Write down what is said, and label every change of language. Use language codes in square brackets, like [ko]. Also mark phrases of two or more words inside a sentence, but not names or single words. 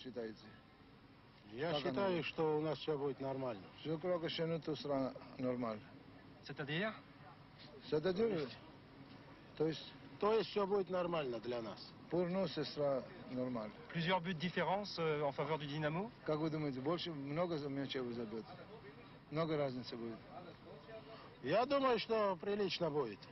[fr] Je crois que chez nous tout sera normal. C'est-à-dire? C'est-à-dire, pour nous, ce sera normal. Plusieurs buts de différence en faveur du Dynamo? [ru] Как вы думаете, много мячей вы забьете? Много разницы будет? Я думаю, что прилично будет.